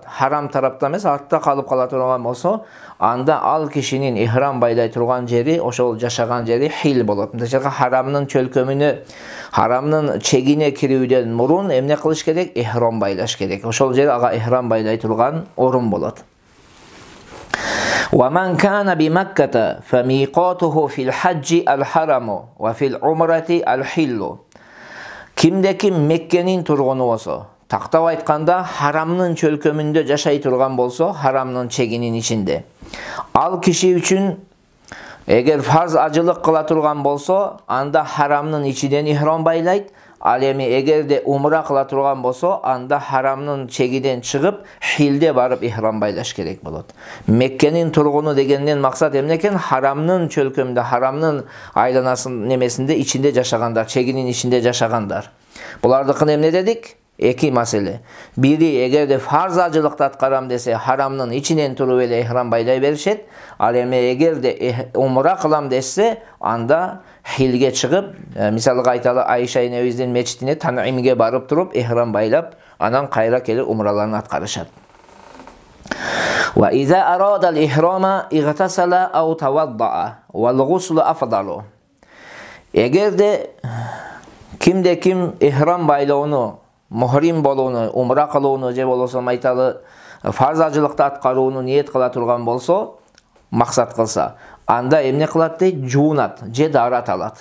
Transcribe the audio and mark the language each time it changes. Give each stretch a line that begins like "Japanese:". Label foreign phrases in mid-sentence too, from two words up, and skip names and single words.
Kyrgyz: Харам тарапта эмес, артта калып кала турган болсо, анда ал кишинин ихрам байлай турган жери, ошол жашаган жери хил болот. Мисалга харамдын чөлкөмүнө, харамдын чегине кирүүдөн мурун эмне кылыш керек? Ихрам байлаш керек. Ошол жер ага ихрам байлай турган орун болот.
Arabic: وَمَنْ كَانَ بِمَكَّةَ فَمِيقَاتُهُ فِي الْحَجِّ الْحَرَمُ وَفِي الْعُمْرَةِ الْحِلُّ.
Kyrgyz: Кимде ким Мекке'нин тургуну болсо, тактап айтканда харамдын чөлкөмүндө жашай турган болсо, харамдын чегинин ичинде. Ал киши үчүн эгер фарз ажылык кыла турган болсо, анда харамдын ичинен ихрам байлайт. Al эми эгерде умра кыла турган болсо, анда харамдын чегиден чыгып, хилде барып ихрам байлаш керек болот. Меккенин тургуну дегенден максат эмне экен? Харамдын чөлкөмүндө, харамдын айланасынын немесинде ичинде жашагандар, чегинин ичинде жашагандар. Булардыкын эмне дедик? Эки маселе. Бири, эгерде фарз ажылыкты аткарам десе, харамдын ичинен туруп эле ихрам байлай беришет. Ал эми эгерде умра кылам десе, анда хилге чыгып, мисалга айталы, Айша энебиздин мечитине Танимге барып туруп, ихрам байлап, анан кайра келип умраларын аткарышат.
Arabic: وإذا أراد الإحرام اغتسل أو توضأ والغسل أفضل.
Kyrgyz: Эгерде кимде ким ихрам байлоону, мухрим болууну, умра кылууну же болбосо айталы фарз ажылыкты аткарууну ниет кыла турган болсо, максат кылса, анда эмне кылат дейт? Жуунат же дарат алат.